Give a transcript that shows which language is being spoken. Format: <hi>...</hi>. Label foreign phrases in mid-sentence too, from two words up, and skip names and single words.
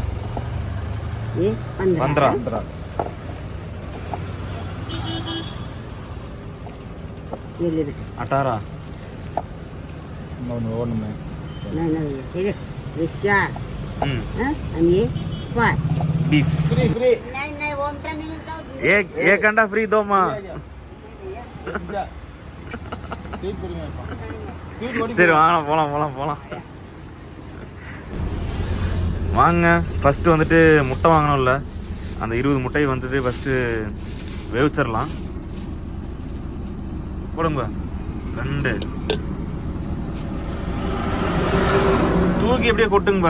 <hi>ये 15 ये ले बेटा 18 नहीं भैया ठीक है ये 4 हाँ और ये 5 20 नहीं वो अंतर नहीं मिलता एक घंटा फ्री दो माँ</hi> <ta>சரி வாங்க போகலாம் வாங்க ஃபஸ்ட்டு வந்துட்டு முட்டை வாங்கணும்ல அந்த 20 முட்டையை வந்துட்டு ஃபஸ்ட்டு வேவிச்சிடலாம் போடுங்க 2 தூக்கி எப்படியே கொட்டுங்கப்பா</ta>